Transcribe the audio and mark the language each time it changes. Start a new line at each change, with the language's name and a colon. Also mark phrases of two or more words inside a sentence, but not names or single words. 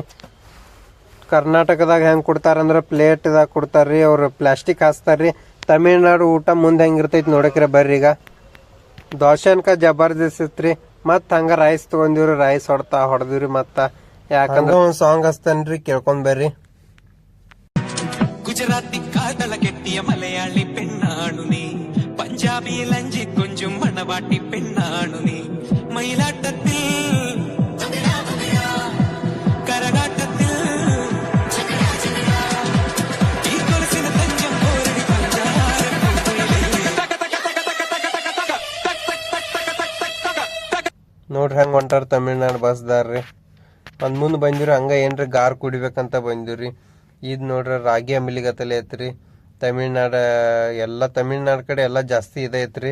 Kannada: ಕರ್ನಾಟಕದಾಗ ಹೆಂಗೆ ಕೊಡ್ತಾರಂದ್ರೆ ಪ್ಲೇಟ್ದಾಗ ಕೊಡ್ತಾರ್ರಿ. ಅವ್ರು ಪ್ಲಾಸ್ಟಿಕ್ ಹಾಸ್ತಾರ್ರಿ. ತಮಿಳ್ನಾಡು ಊಟ ಮುಂದೆ ಹೆಂಗಿರ್ತೈತಿ ನೋಡಕ್ರಿ ಬರ್ರಿ. ಈಗ ದೋಸೆ ಅನ್ಕ ಜಬರ್ದಸ್ತ್ ಇತ್ರಿ. ಮತ್ತು ಹಂಗೆ ರೈಸ್ ತೊಗೊಂಡಿವ್ರಿ. ರೈಸ್ ಹೊಡೆದಿವ್ರಿ. ಮತ್ತು ಯಾಕಂದ್ರೆ ಒಂದು ಸಾಂಗ್ ಹಚ್ತೇನ್ರಿ, ಕೇಳ್ಕೊಂಡ್ ಬರ್ರಿ.
Malayalam: ഗുജറാത്തി കാതള കെട്ടിയ മലയാളി പെണ്ണാണു നീ, പഞ്ചാബി ലഞ്ചി കൊഞ്ചും മണവാട്ടി പെണ്ണാണു നീ, മയിലാട്ടത്തിൽ കരകാട്ടത്തിൽ ഈ കൊലസിന് തഞ്ചം പോരടി
Kannada: ನೋಡ್ರಿ ಹೆಂಗೆ ಹೊಂಟಾರ ತಮಿಳ್ನಾಡು ಬಸ್ದಾರ್ರಿ. ಒಂದು ಮುಂದೆ ಬಂದಿವ್ರಿ. ಹಂಗೆ ಏನ್ರಿ ಗಾರ್ ಕುಡಿಬೇಕಂತ ಬಂದಿವ್ರಿ. ಇದು ನೋಡ್ರಿ ರಾಗಿ ಅಂಬ್ಲಿಗತ್ತಲೆ ಐತ್ರಿ. ತಮಿಳ್ನಾಡು ಕಡೆ ಎಲ್ಲ ಜಾಸ್ತಿ ಐತ್ರಿ.